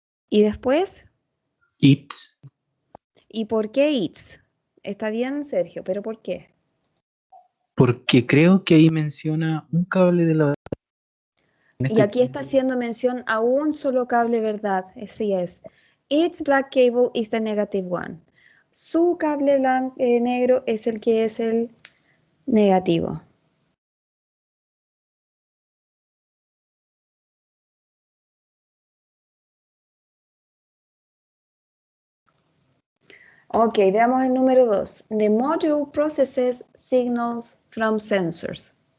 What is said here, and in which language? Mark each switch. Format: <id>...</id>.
<es>Y después,</es> <en>It's.</en> <es>¿y por qué it's? Está bien, Sergio, pero ¿por qué? Porque creo que ahí menciona un cable de la. Y aquí está haciendo mención a un solo cable, ¿verdad? Así es.</es> <en>Its black cable is the negative one.</en> <es>Su cable negro es el que es el negativo.</es> <en>Ok,</en> <es>veamos el número 2.</es> <en>The module processes signals from sensors.</en>